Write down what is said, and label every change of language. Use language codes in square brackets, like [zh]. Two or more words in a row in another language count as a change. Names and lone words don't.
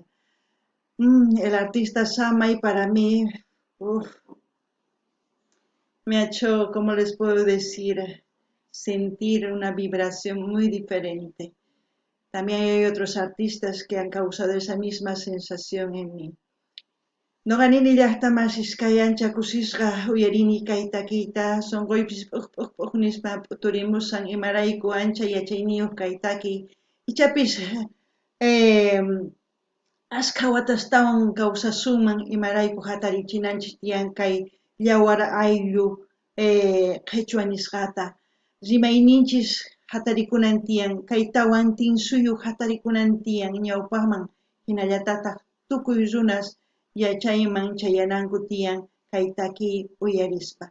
[es] El artista Samay para mí, me ha hecho, ¿cómo les puedo decir? Sentir una vibración muy diferente. También hay otros artistas que han causado esa misma sensación en mí. [qu] Noqanini llaqtamasis kay ancha kusisqa uyarini kayta kayta sonquypis p'uqnispa turimusan imarayku ancha yachayniyuq kaytaki ichapis asqa watastawan kawsasunman imarayku hatarichinanchis tiyan kay llawar ayllu qhechua nisqata rimayninchis hatarikunan tiyan kaytawan tinsuyuq hatarikunan tiyan ñawpaqman hinallatataq tukuy runas yachayman chayananku tiyan kaytaki uyarispa.